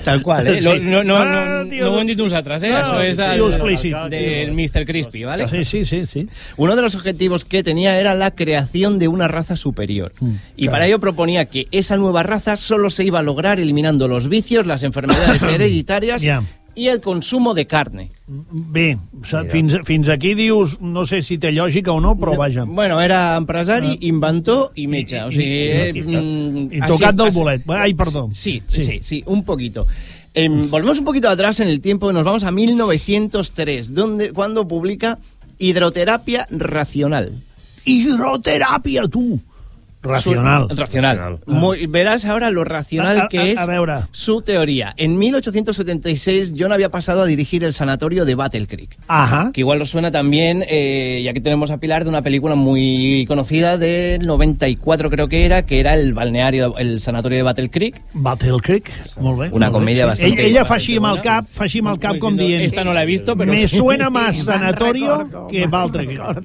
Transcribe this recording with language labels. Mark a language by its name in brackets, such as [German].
[Catalan] Tal qual, eh? Sí. No ho hem dit nosaltres, eh? Això és el [Spanish] Mr. Crispy, ¿vale? Sí. Uno de los objetivos que tenía era la creación de una raza superior. Y para ello proponía que esa nueva raza solo se iba a lograr eliminando los vicios, las enfermedades hereditarias... i el consumo de carne. [Catalan] Bé, fins aquí dius, no sé si té lògica o no, però vaja. Bueno, era empresari, inventor i metge. O sigui, bolet. Ai, perdó. [Spanish] Sí, un poquito. Volvemos un poquito atrás en el tiempo, nos vamos a 1903, cuando publica Hidroterapia Racional. Hidroterapia, tú! Racional. Verás ahora lo racional que es su teoría. En 1876, John había pasado a dirigir el sanatorio de Battle Creek. Ajá. Que igual os suena también, ya que tenemos a Pilar, de una película muy conocida del 94, creo que era el balneario, el sanatorio de Battle Creek. [Catalan] Battle Creek, molt bé. Una comèdia bastante... Ella fa així amb el cap, com dient... [Spanish] Esta no la he visto, pero... Me suena más sanatorio que Battle Creek.